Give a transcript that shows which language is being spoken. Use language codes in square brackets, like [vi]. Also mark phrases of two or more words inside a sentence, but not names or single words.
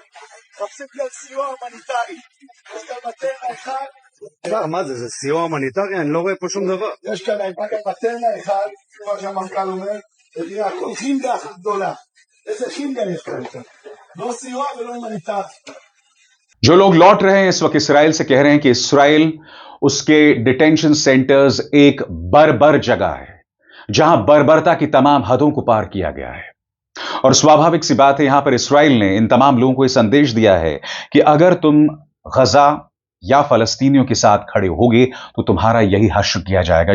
[he] מחפשים כאן סיוע הומניטרי. יש כאן מטרנה אחד. מה זה? זה סיוע הומניטרי? אני לא רואה פה שום דבר. יש כאן מטרנה אחד, כמו שהמפכ"ל אומר. הכל חינדה אחת גדולה. איזה חינדה יש כאן? לא סיוע ולא הומניטרי. [hi] जो लोग लौट रहे हैं इस वक्त इसराइल से कह रहे हैं कि इसराइल, उसके डिटेंशन सेंटर्स एक बर्बर जगह है जहां बर्बरता की तमाम हदों को पार किया गया है। और स्वाभाविक सी बात है, यहां पर इसराइल ने इन तमाम लोगों को यह संदेश दिया है कि अगर तुम गजा या फलस्तीनियों के साथ खड़े होगे तो तुम्हारा यही हश्र किया जाएगा।